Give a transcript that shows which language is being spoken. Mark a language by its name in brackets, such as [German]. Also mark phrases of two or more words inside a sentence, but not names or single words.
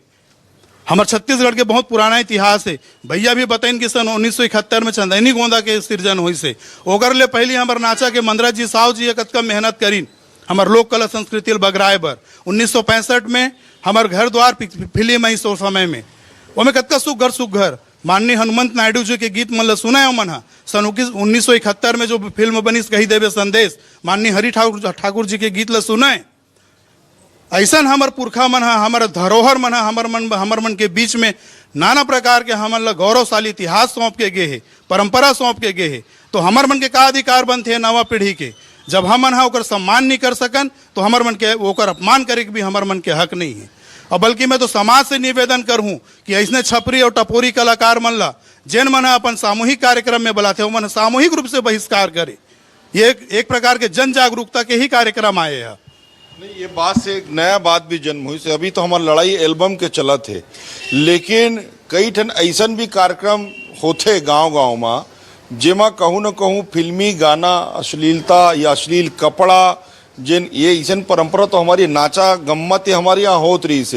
[Chhattisgarhi] हमारे छत्तीसगढ़ के बहुत पुराना इतिहास है। भैया भी बताइन कि सन 1971 में चंदैनी गोंदा के सृजन हुई से ओकर ले पहले हमारे नाचा के मंदरा जी साव जी कतका मेहनत करीन हमारे लोक कला संस्कृति बगराए बर। 1965 में हमारे घर द्वार फिल्म आई सो समय में ओमे कतका सुघर माननीय हनुमंत नायडू जी के गीत मन सुना है मन सन 1971 में जो फिल्म बनी कही देवे संदेश माननीय हरि ठाकुर जी के गीत ला सुना है। ऐसा हमार पुरखा मन हमारा धरोहर मन हमार मन के बीच में नाना प्रकार के हमार ला गौरवशाली इतिहास सौंप के गए है, परंपरा सौंप के गए है। तो हमार मन के का अधिकार बनते है नवा पीढ़ी के, जब हम मन ओकर सम्मान नहीं कर सकन तो हमार मन के ओकर अपमान करे के भी हमार मन के हक नहीं है। और बल्कि मैं तो समाज से निवेदन करूं कि ऐसने छपरी और टपोरी कलाकार मन ला जिन मन अपन सामूहिक कार्यक्रम में बुलाते हो मन सामूहिक रूप से बहिष्कार करे। ये एक प्रकार के जन जागरूकता के ही कार्यक्रम आए हैं। नहीं, ये बात से एक नया बात भी जन्म हुई से अभी तो हमारा लड़ाई एल्बम के चला थे, लेकिन कई ठन ऐसा भी कार्यक्रम होते गांव में जेमा कहूँ न कहूँ फिल्मी गाना, अश्लीलता या अश्लील कपड़ा जिन ये ऐसा परंपरा तो हमारी नाचा गम्मत हमारे यहाँ होत रही से।